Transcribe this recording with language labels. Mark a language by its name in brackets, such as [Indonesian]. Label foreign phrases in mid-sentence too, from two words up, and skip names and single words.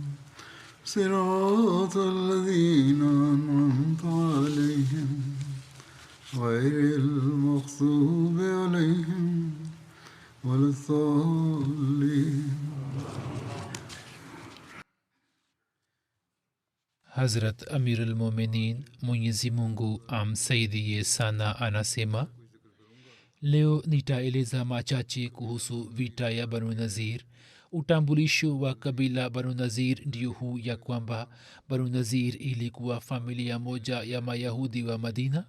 [Arabic] صراط الذين أنعمت عليهم غير المغضوب عليهم ولا الضالين. [Swahili] Hazrat Amir al-Mominin Mwenyezi Mungu amsaidie sana anasema, leo nitaeleza machache kuhusu vita ya Banu Nazir. Utambulisho wa kabila Banu Nazir ndio huu ya kwamba Banu Nazir ilikuwa familia moja ya Mayahudi wa Madina.